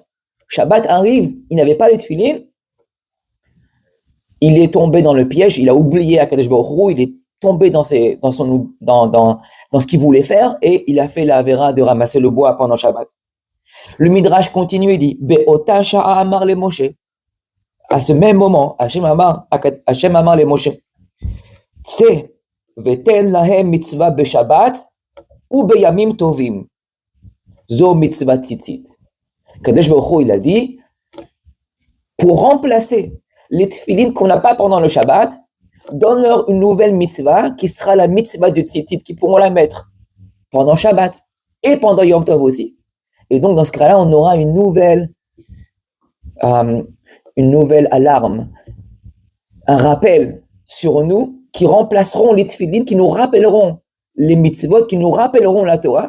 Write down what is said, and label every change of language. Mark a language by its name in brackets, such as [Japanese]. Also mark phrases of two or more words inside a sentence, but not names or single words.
[French] Shabbat arrive, il n'avait pas les tefilines. Il est tombé dans le piège, il a oublié Akadosh Baruch Hu, il est tombé dans ce qu'il voulait faire et il a fait la avéra de ramasser le bois pendant Shabbat. Le Midrash continue et dit, [Hebrew] באותה שעה אמר למשה. [French] À ce même moment, Hachem [Hebrew] אמר למשה. C'est ותן להם מצוה בשבת ou בימים טובים. זו מצות ציצית. [French] Kadosh Baruch Hu, il a dit, pour remplacer les tefilines qu'on n'a pas pendant le Shabbat, donne-leur une nouvelle mitzvah qui sera la mitzvah de tzitzit, qui pourront la mettre pendant Shabbat et pendant Yom Tov aussi. Et donc, dans ce cas-là, on aura une nouvelle alarme, un rappel sur nous qui remplaceront les tefilines, qui nous rappelleront les mitzvot, qui nous rappelleront la Torah.